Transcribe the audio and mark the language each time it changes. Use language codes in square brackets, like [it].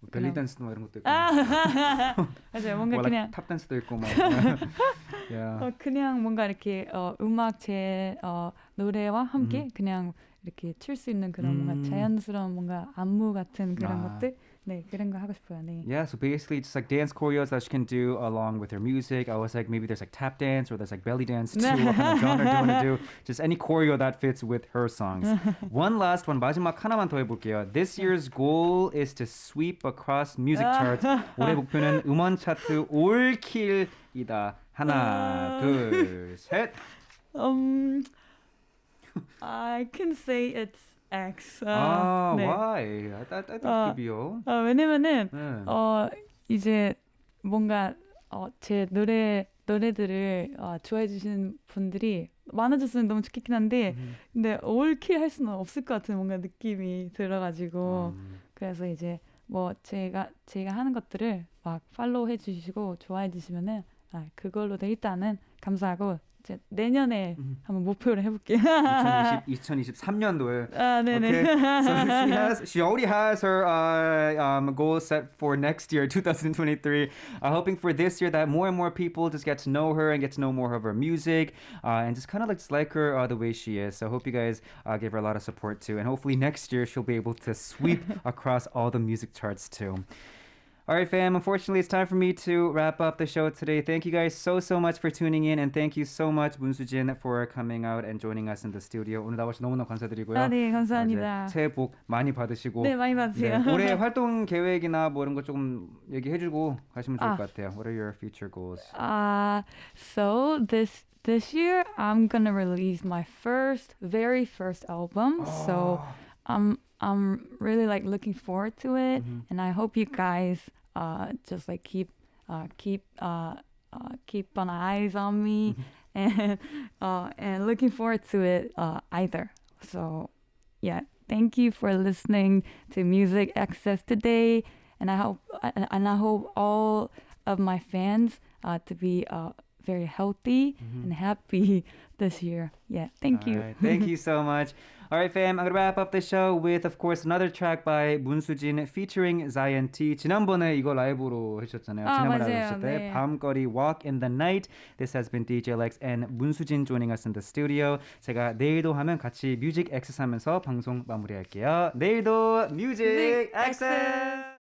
[ko] 벨리 댄스 뭐 이런 것도 있고. 맞아요. 뭔가 그냥 탑 댄스도 있고 막. [en] Yeah. [ko] 그냥 뭔가 이렇게 음악 제 노래와 함께 그냥 이렇게 출 수 있는 그런 뭔가 자연스러운 뭔가 안무 같은 그런 것들. 네, 그런 거 하고 싶어요. 네. [en] Yeah, so basically just like dance choreos that she can do along with her music. I was like, maybe there's like tap dance or there's like belly dance too. What kind of genre do you want to do? Just any choreo that fits with her songs. One last one, [ko] 마지막 하나만 더 해볼게요. [en] This year's goal is to sweep across music charts. [ko] 올해 목표는 음원 차트 올킬이다. 하나, 둘, 셋. [en] I can say it's X. [ko] 네. [en] Why? I thought B요. [ko] 왜냐면은 이제 뭔가 제 노래들을 좋아해 주시는 분들이 많아졌으면 너무 좋겠긴 한데 근데 올킬 할 수는 없을 것 같은 뭔가 느낌이 들어가지고 그래서 이제 뭐 제가 하는 것들을 막 팔로우 해주시고 좋아해 주시면은 그걸로도 일단은 감사하고 이제 내년에 한번 목표를 해볼게요. 2023년도에. 아, 네네. [en] Okay. So she already has her goal set for next year, 2023. Hoping for this year that more and more people just get to know her and get to know more of her music, and just kind of like her the way she is. So I hope you guys give her a lot of support too, and hopefully next year she'll be able to sweep across all the music charts too. All right, fam. Unfortunately, it's time for me to wrap up the show today. Thank you guys so much for tuning in, and thank you so much, 문수진, for coming out and joining us in the studio. [ko] 오늘 나와주셔서 너무너무 감사드리고요. 아, 네, 감사합니다. 이제 새해 복 많이 받으시고. 네, 많이 받으세요. 네, 올해 활동 계획이나 뭐 이런 거 조금 얘기해주고 가시면 좋을 것 같아요. [en] What are your future goals? So this year I'm gonna release my very first album. So I'm really like looking forward to it, and I hope you guys just like keep an eyes on me, and looking forward to it either. So yeah, thank you for listening to Music Access today, and I hope all of my fans to be very healthy and happy this year. Yeah, thank you. Right, thank you so much. All right, fam. I'm gonna wrap up the show with, of course, another track by 문수진 featuring Zion T. [ko] 지난번에 이거 라이브로 해주셨잖아요. 지난번에 맞아요. 하셨을 때 네. [en] 밤거리 Walk in the Night. This has been DJ Lex and 문수진 joining us in the studio. [ko] 제가 내일도 하면 같이 뮤직 액세스 하면서 방송 마무리할게요. 내일도 뮤직 액세스.